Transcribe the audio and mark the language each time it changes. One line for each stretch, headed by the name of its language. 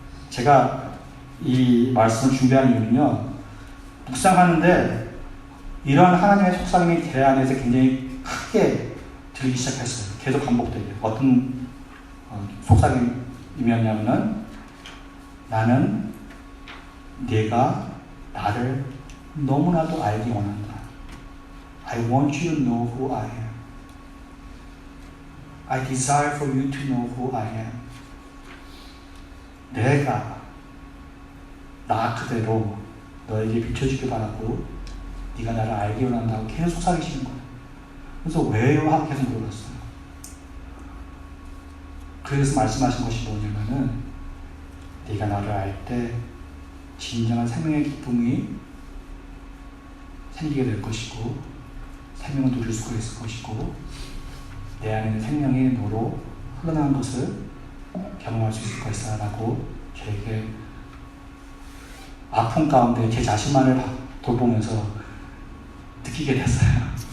Korean: 제가 이 말씀을 준비한 이유는요, 묵상하는데 이런 하나님의 속삭임이 제 안에서 굉장히 크게 들리기 시작했어요. 계속 반복되게. 어떤 속삭임이었냐면은 나는 네가 나를 너무나도 알기 원한다.
English: I want you to know who I am. I desire for you to know who I am.
Korean: 내가 나 그대로 너에게 비춰주길 바라고 네가 나를 알기 원한다고 계속 속삭이시는 거예요. 그래서 왜요? 하고 계속 물어봤어요. 그래서 말씀하신 것이 뭐냐면은 네가 나를 알 때 진정한 생명의 기쁨이 생기게 될 것이고 생명을 누릴 수가 있을 것이고 내 안에 있는 생명이 너로 흘러나온 것을 경험할 수 있을 것이다 라고 저에게 아픔 가운데 제 자신만을 돌보면서 느끼게 됐어요.